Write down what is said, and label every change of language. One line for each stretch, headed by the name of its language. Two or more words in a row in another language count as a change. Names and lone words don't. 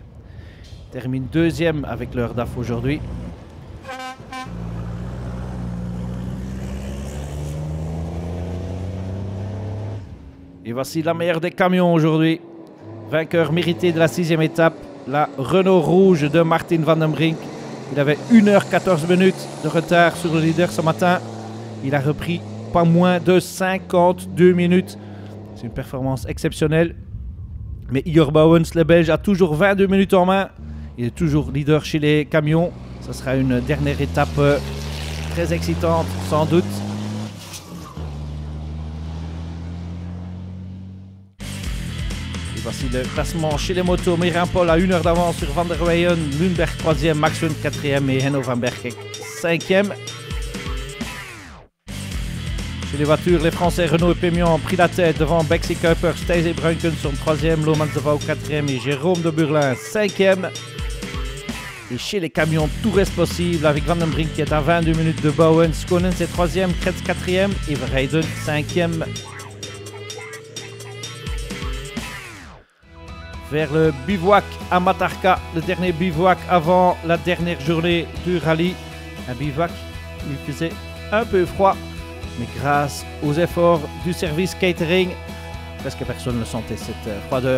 French: Termine 2e avec leur DAF aujourd'hui. Et voici la meilleure des camions aujourd'hui. Vainqueur mérité de la 6e étape, la Renault rouge de Martin van den Brink. Il avait 1h14 minutes de retard sur le leader ce matin. Il a repris pas moins de 52 minutes. C'est une performance exceptionnelle. Mais Igor Bouwens, le Belge, a toujours 22 minutes en main. Il est toujours leader chez les camions. Ce sera une dernière étape très excitante, sans doute. Et voici le classement chez les motos. Miran Paul a 1 heure d'avance sur Van der Weyen, Lundberg 3e, Max Hunt 4e et Henno van Berg 5e. Chez les voitures, les Français Renault et Pémion ont pris la tête devant Bexy Kuiper, Stacey Brunken sont 3e, Lomans de Pauw 4e et Jérôme de Burlin 5e. Et chez les camions, tout reste possible avec Van den Brink qui est à 22 minutes de Bouwens, Schonens est 3e, Kretz 4e et Verheiden 5e. Vers le bivouac à Matarka, le dernier bivouac avant la dernière journée du rallye. Un bivouac où il faisait un peu froid, mais grâce aux efforts du service catering, presque personne ne sentait cette froideur.